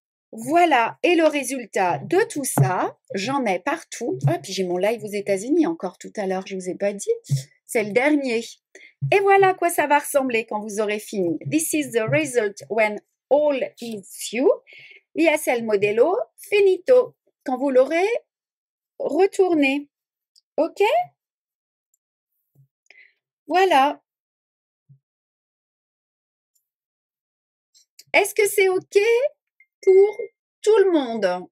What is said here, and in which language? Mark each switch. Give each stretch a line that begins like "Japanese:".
French: Voilà, et le résultat de tout ça, j'en ai partout. Ah, puis j'ai mon live aux États-Unis encore tout à l'heure, je ne vous ai pas dit. C'est le dernier. Et voilà à quoi ça va ressembler quand vous aurez fini.
English: This is the result when all is sew.
Spanish: Y es el modelo finito.
French: Quand vous l'aurez retourné. OK? Voilà. Est-ce que c'est OK pour tout le monde?